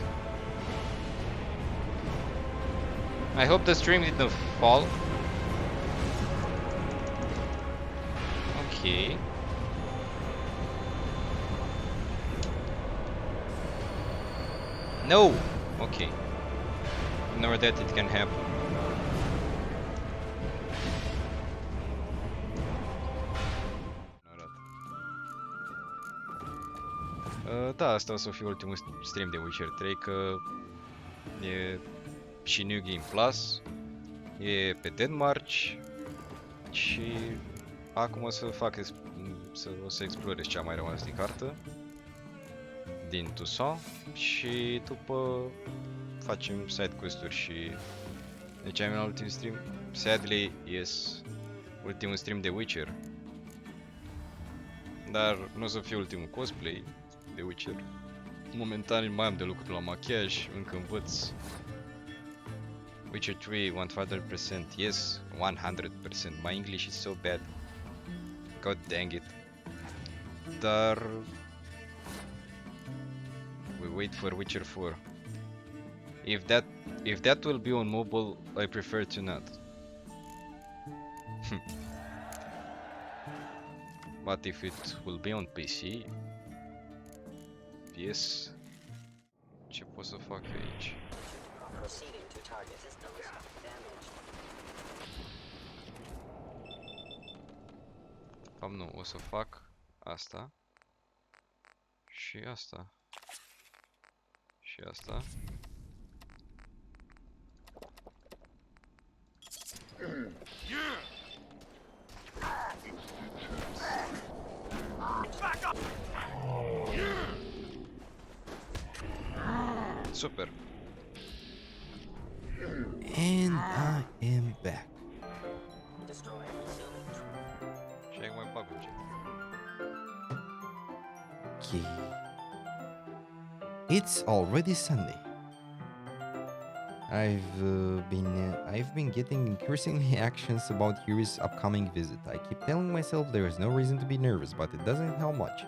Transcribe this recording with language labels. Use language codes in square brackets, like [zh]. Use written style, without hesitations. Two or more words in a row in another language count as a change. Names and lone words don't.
[en] I hope the stream didn't fall. Okay. No! Okay. Ignore that, it can happen. [ro] Da, asta o să fie ultimul stream de Witcher 3, că e și New Game Plus, e pe Denmark și acum o să fac o să explorez ce a mai rămas din cartă din Tucson și după facem [en] side quest- [ro] uri și deci am la ultimul stream. [en] Sadly, yes, [ro] ultimul stream de Witcher. Dar nu o să fie ultimul cosplay de Witcher. Momentan mai am de lucru la machiaj, încă învăț. Witcher 3 100%, [en] yes, 100%. My English is so bad. God dang it. Dar we wait for Witcher 4. If that will be on mobile, I prefer to not. But if it will be on PC, yes. [ro] Ce pot să fac eu aici? [en] Proceeding to target systems damaged. [ro] Nu, o să fac asta și asta și asta. Super. [en] And I am back. Destroy resuming. [ro] Și acum mai bag buget. [en] Okay. It's already Sunday. I've been getting increasingly anxious about Yuri's upcoming visit. I keep telling myself there is no reason to be nervous, but it doesn't help much.